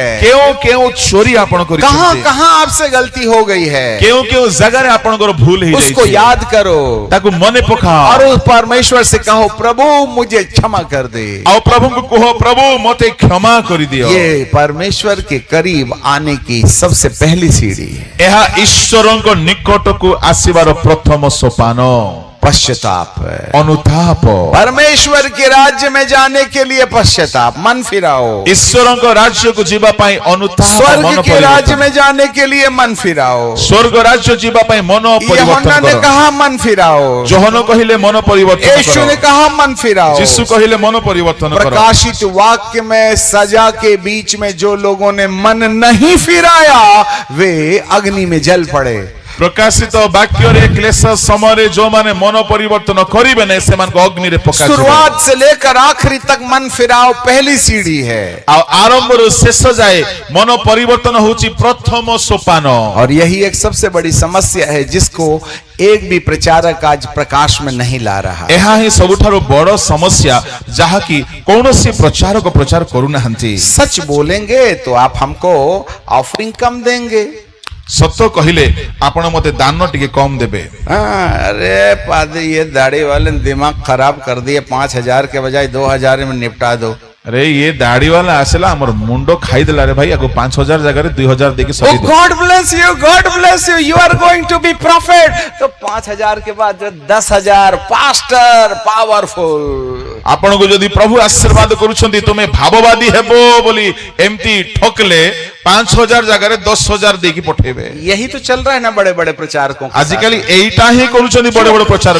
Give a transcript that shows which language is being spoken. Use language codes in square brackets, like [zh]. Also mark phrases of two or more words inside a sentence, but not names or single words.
[or] କେଉଁ କେଉଁ ଚୋରି ଆପଣ [hi] कहां [or] କରିଛନ୍ତି, [hi] कहां आपसे गलती हो गई है, [or] କେଉଁ କେଉଁ ଜାଗାରେ ଆପଣଙ୍କର ଭୁଲ [hi] उसको [or] ହେଇଯାଇଛି, [hi] याद करो [or] ତାକୁ ମନେ ପକାଅ। [hi] और उस परमेश्वर से कहो, प्रभु मुझे क्षमा कर दे। [or] ଆଉ ପ୍ରଭୁଙ୍କୁ କୁହ, ପ୍ରଭୁ ମୋତେ କ୍ଷମା କରିଦିଅ। [hi] ये परमेश्वर के करीब आने की सबसे पहली सीढ़ी है। [or] ଏହା ଈଶ୍ୱରଙ୍କ ନିକଟକୁ ଆସିବାର ପ୍ରଥମ ସୋପାନ। [hi] पश्चाताप, [or] ଅନୁତାପ। [hi] परमेश्वर के राज्य में जाने के लिए पश्चाताप, मन फिराओ। [or] ଈଶ୍ୱରଙ୍କ ରାଜ୍ୟକୁ ଯିବା ପାଇଁ ଅନୁତାପ, [hi] स्वर्ग [or] ମନ [hi] के राज्य [or] ପରିବର୍ତ୍ତନ। [hi] में जाने के लिए मन फिराओ। [or] ସ୍ୱର୍ଗ ରାଜ୍ୟ ଯିବା ପାଇଁ ମନ ପରିବର୍ତ୍ତନ [hi] यूहन्ना ने [or] କର। [hi] कहा मन फिराओ, [or] ଯୋହନ କହିଲେ ମନ ପରିବର୍ତ୍ତନ [hi] यीशु ने [or] କର। [hi] कहा मन फिराओ। [or] ଯୀଶୁ କହିଲେ ମନ ପରିବର୍ତ୍ତନ କର। [hi] प्रकाशित वाक्य में सजा के बीच में जो लोगों ने मन नहीं फिराया, वे अग्नि में जल पड़े। [or] ପ୍ରକାଶିତ ବାକ୍ୟରେ କ୍ଲେଶ ସମୟରେ ଯୋଉମାନେ ମନ ପରିବର୍ତ୍ତନ କରିବେ ନାହିଁ, ସେମାନଙ୍କୁ ଅଗ୍ନିରେ ପକାଯିବ। [hi] शुरुआत से लेकर आखिरी तक मन फिराओ पहली सीढ़ी है, [or] ଆଉ ଆରମ୍ଭରୁ ଶେଷ ଯାଏ ମନ ପରିବର୍ତ୍ତନ ହେଉଛି ପ୍ରଥମ ସୋପାନ। [hi] और यही एक सबसे बड़ी समस्या है जिसको एक भी प्रचारक आज प्रकाश में नहीं ला रहा। [or] ଏହା ହିଁ ସବୁଠାରୁ ବଡ଼ ସମସ୍ୟା, ଯାହାକି କୌଣସି ପ୍ରଚାରକ ପ୍ରଚାର କରୁନାହାନ୍ତି। [hi] सच बोलेंगे तो आप हमको ऑफरिंग कम देंगे, [or] ସତ କହିଲେ ଆପଣ ମତେ ଦାନ ଟିକେ କମ ଦେବେ। [hi] हाँ, अरे पादरी ये दाढ़ी वाले ने दिमाग खराब कर दिए, 5,000 के बजाय 2,000 में निपटा दो। [or] ଅରେ ଏ ଦାଢ଼ି ବାଲା ଆସିଲା ହମର ମୁଣ୍ଡ ଖାଇ ଦେଲା ରେ ଭାଇ, ଆଗୋ 5,000 ଜାଗା ରେ 2,000 ଦେକେ [en] Oh [or] ସହି ଦେ। [en] God bless you, you are going to be prophet। [hi] तो 5,000 के बाद जो 10,000 [en] pastor powerful. [or] ଆପଣ କୋ ଯଦି ପ୍ରଭୁ ଆଶୀର୍ବାଦ କରୁଛନ୍ତି ତୁମେ ଭାବବାଦୀ ହେବ ବୋଲି ଏମିତି ଠୋକିଲେ 5,000 ଜାଗା ରେ 10,000 ଦେଇକି ପଠେଇବେ। [hi] यही तो चल रहा है ना बड़े बड़े प्रचारकों के [or] ଆଜିକାଲି ଏଇଟା ହିଁ କରୁଛନ୍ତି ବଡ଼ ବଡ଼ ପ୍ରଚାରକ।